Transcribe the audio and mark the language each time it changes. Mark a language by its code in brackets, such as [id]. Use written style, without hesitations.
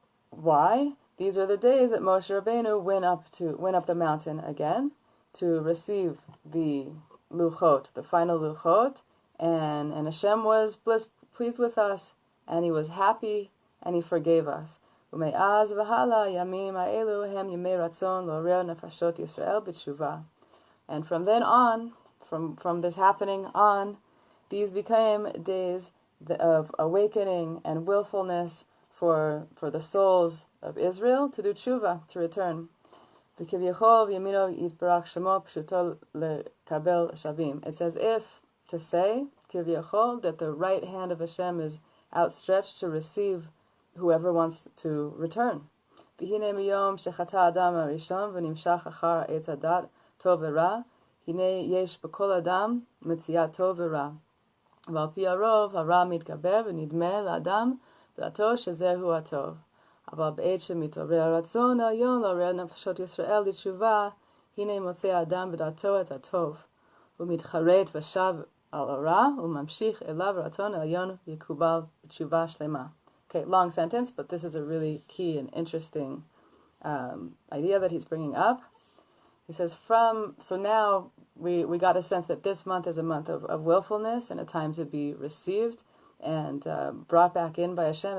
[en] Why? These are the days that Moshe Rabbeinu went up the mountain again to receive the luchot, the final luchot, and Hashem was pleased with us, and He was happy, and He forgave us. [he] ומאז והלאה ימים האלו הם ימי רצון לעורר נפשות ישראל בתשובה. [en] And from then on, from this happening on, these became days of awakening and willfulness for the souls of Israel to do tshuva, to return. [he] וכביכול וימינו יתברך שמו פשוטו לקבל שבים. [en] It's as if to say, כביכול, that the right hand of Hashem is outstretched to receive whoever wants to return. [he] והנה מיום שחטא אדם הראשון ונמשך אחר עץ הדת טוב ורע, הנה יש בכל אדם מציאת טוב ורע. ועל פי הרוב הרע מתגבר ונדמה לאדם בדעתו שזהו הטוב. אבל בעת שמתעורר הרצון העליון לעורר נפשות ישראל לתשובה, הנה מוצא האדם בדעתו את הטוב. הוא מתחרט ושב על הרע וממשיך אליו רצון העליון ויקובל בתשובה שלמה. [en] Okay, long sentence, but this is a really key and interesting idea that he's bringing up. He says, so now we got a sense that this month is a month of willfulness and a time to be received and brought back in by Hashem.